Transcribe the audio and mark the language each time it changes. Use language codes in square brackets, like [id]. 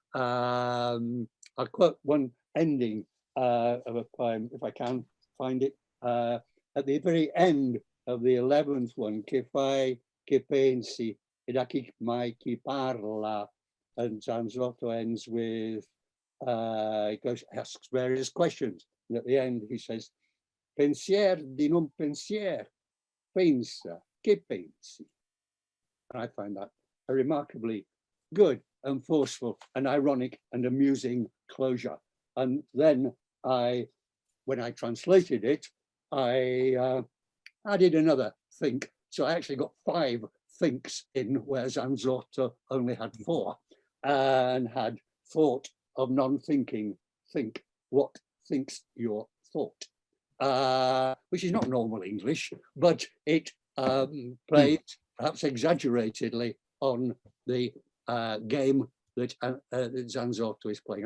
[en] I'll quote one ending of a poem, if I can find it, at the very end of the 11th one, [it] che fai, che pensi, ed a chi mai chi parla. [en] And Zanzotto ends with, asks various questions. And at the end, he says, [it] pensier di non pensier, pensa, che pensi? [en] And I find that a remarkably good and forceful and ironic and amusing closure. And then when I translated it, I added another think. So I actually got 5 thinks in, where Zanzotto only had 4, and had thought of non-thinking, think, what thinks your thought, which is not normal English, but it played perhaps exaggeratedly on the game that Zanzotto is playing.